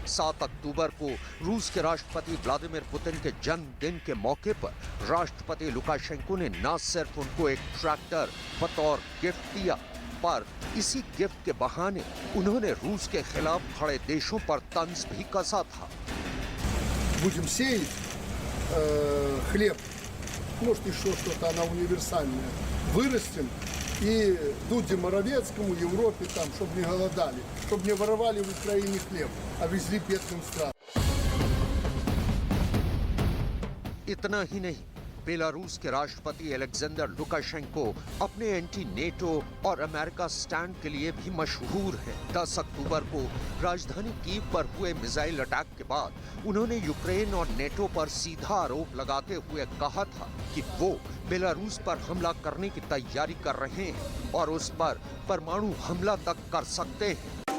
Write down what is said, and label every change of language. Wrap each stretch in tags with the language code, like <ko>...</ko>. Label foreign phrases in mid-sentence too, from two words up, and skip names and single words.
<hi>7 अक्टूबर को रूस के राष्ट्रपति व्लादिमीर पुतिन के जन्मदिन के मौके पर राष्ट्रपति लुकाशेंको ने न सिर्फ उनको एक ट्रैक्टर बतौर गिफ्ट दिया, पर इसी गिफ्ट के बहाने उन्होंने रूस के खिलाफ खड़े देशों पर तंज भी कसा था।</hi> <ru>Хлеб, может еще что-то, она универсальная, вырастим и Дуде Моровецкому, Европе там, чтобы не голодали, чтобы не воровали в Украине хлеб, а везли бедным странам.</ru> <hi>इतना ही नहीं, बेलारूस के राष्ट्रपति अलेक्जेंडर लुकाशेंको अपने एंटी नेटो और अमेरिका स्टैंड के लिए भी मशहूर हैं। 10 अक्टूबर को राजधानी कीव पर हुए मिसाइल अटैक के बाद उन्होंने यूक्रेन और नेटो पर सीधा आरोप लगाते हुए कहा था कि वो बेलारूस पर हमला करने की तैयारी कर रहे हैं और उस पर परमाणु हमला तक कर सकते हैं।</hi>